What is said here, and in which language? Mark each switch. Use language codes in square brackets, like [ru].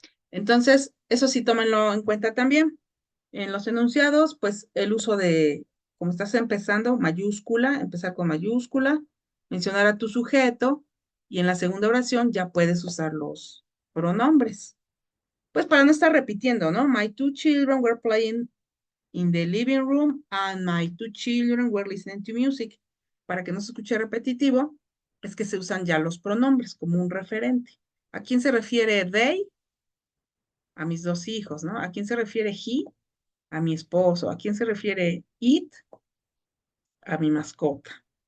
[es] Entonces, eso sí, tómenlo en cuenta también. En los enunciados, pues el uso de, como estás empezando, mayúscula, empezar con mayúscula, mencionar a tu sujeto y en la segunda oración ya puedes usar los pronombres. Pues para no estar repitiendo, ¿no? [en] My two children were playing in the living room and my two children were listening to music. [es] Para que no se escuche repetitivo, es que se usan ya los pronombres como un referente. ¿A quién se refiere they? A mis 2 hijos, ¿no? ¿A quién se refiere he? A mi esposo. ¿A quién se refiere it? A mi mascota.